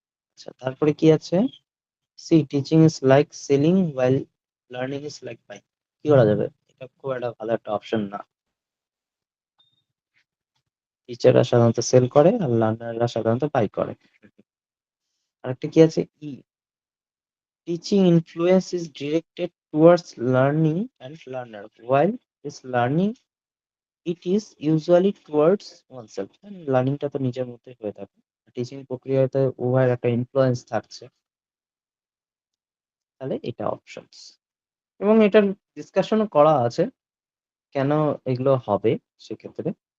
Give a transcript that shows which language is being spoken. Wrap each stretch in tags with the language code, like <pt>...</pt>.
<bn>আচ্ছা, তারপরে কি আছে?</bn> <en>She teaching is like selling while learning is like buying.</en> <bn>কি করা যাবে? এটা খুব একটা ভালো একটা অপশন না। টিচাররা সাধারণত সেল করে আর লার্নাররা সাধারণত বাই করে। আরেকটা কি আছে? ই,</bn> <en>teaching influence is directed towards learning and learner, while this learning it is usually towards oneself.</en> <bn>লার্নিংটা তো নিজের মধ্যে হয়ে থাকে, টিচিং প্রক্রিয়াতে উভয়ের একটা ইনফ্লুয়েন্স থাকছে, তাহলে এটা অপশনস। এবং এটার ডিসকাশনও করা আছে কেন এগুলো হবে সেক্ষেত্রে।</bn>